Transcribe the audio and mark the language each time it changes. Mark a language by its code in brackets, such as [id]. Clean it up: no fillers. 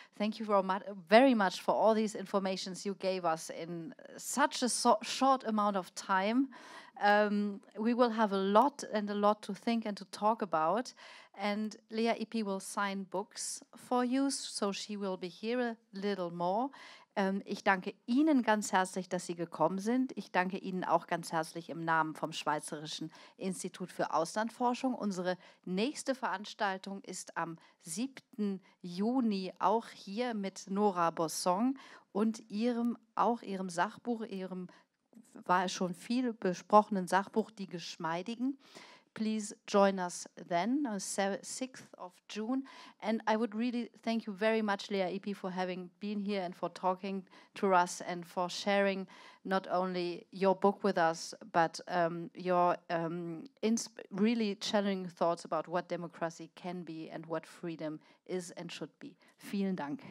[en] Thank you very much for all these informations you gave us in such a short amount of time. We will have a lot to think and to talk about. And Lea Ypi will sign books for you, so she will be here a little more. [de] Ich danke Ihnen ganz herzlich, dass Sie gekommen sind. Ich danke Ihnen auch ganz herzlich im Namen vom Schweizerischen Institut für Auslandforschung. Unsere nächste Veranstaltung ist am 7. Juni auch hier mit Nora Bosson und ihrem Sachbuch, ihrem war schon viel besprochenen Sachbuch, Die Geschmeidigen. [en] Please join us then on 6th of June. And I would really thank you very much, Lea Ypi, for having been here and for talking to us and for sharing not only your book with us, but your really challenging thoughts about what democracy can be and what freedom is and should be. [de] Vielen Dank.